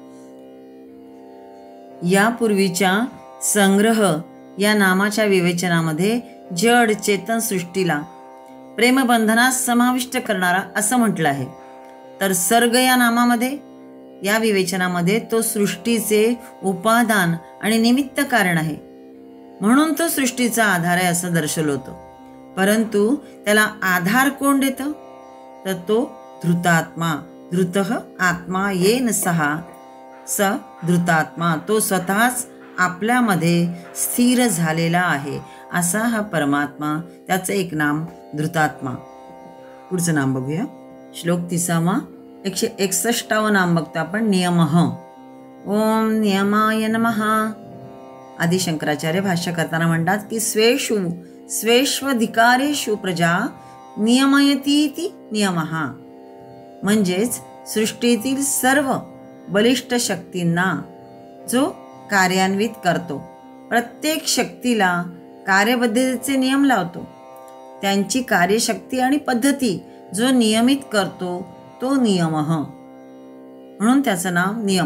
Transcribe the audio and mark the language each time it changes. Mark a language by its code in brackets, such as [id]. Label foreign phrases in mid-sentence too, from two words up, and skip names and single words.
[mr] यापूर्वीच्या संग्रह या नामाच्या विवेचनामध्ये जड चेतन सृष्टीला प्रेमबंधनात समाविष्ट करणारा असं म्हटलं आहे, तर सर्ग या नामामध्ये या विवेचनामध्ये तो सृष्टीचे उपादान आणि निमित्त कारण आहे, म्हणून तो सृष्टीचा आधार आहे असं दर्शवलं होतं। परंतु त्याला आधार कोण देतं, तर तो धृतात्मा। [sa] धृतः आत्मा येन सहा स धृतात्मा, [mr] तो स्वतःच आपल्यामध्ये स्थिर झालेला आहे असा हा परमात्मा, त्याचं एक नाम धृतात्मा। पुढचं नाम बघूया। श्लोक 30 161 नाम बघतो आपण, नियमः। [sa] ओम नियमाय नमः। [mr] आदि शंकराचार्य भाष्य करताना म्हणतात की [sa] स्वेष्वधिकारेषु प्रजा नियमयतीति नियमः, [mr] म्हणजेच सृष्टीतील सर्व बलिष्ठ शक्तींना जो कार्यान्वित करतो, प्रत्येक शक्तीला कार्यपद्धतीचे नियम लावतो, त्यांची कार्यशक्ती आणि पद्धती जो नियमित करतो तो नियमः, म्हणून त्याचं नाव नियम।